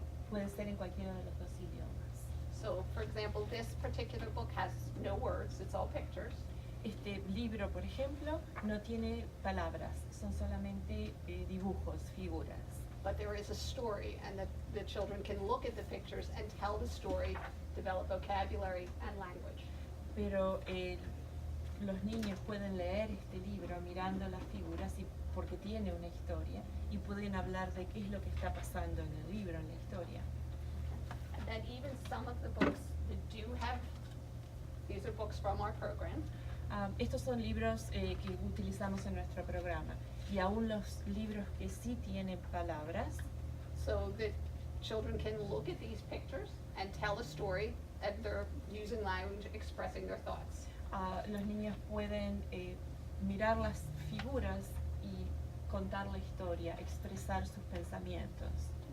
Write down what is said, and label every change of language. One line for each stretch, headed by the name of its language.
Spanish: Puede ser en cualquiera de los dos idiomas.
English: So, for example, this particular book has no words, it's all pictures.
Spanish: Este libro, por ejemplo, no tiene palabras, son solamente dibujos, figuras.
English: But there is a story, and the children can look at the pictures and tell the story, develop vocabulary and language.
Spanish: Pero los niños pueden leer este libro mirando las figuras porque tiene una historia y pueden hablar de qué es lo que está pasando en el libro, en la historia.
English: And then even some of the books that do have, these are books from our program.
Spanish: Estos son libros que utilizamos en nuestro programa y aún los libros que sí tienen palabras.
English: So that children can look at these pictures and tell a story, and they're using language, expressing their thoughts.
Spanish: Los niños pueden mirar las figuras y contar la historia, expresar sus pensamientos.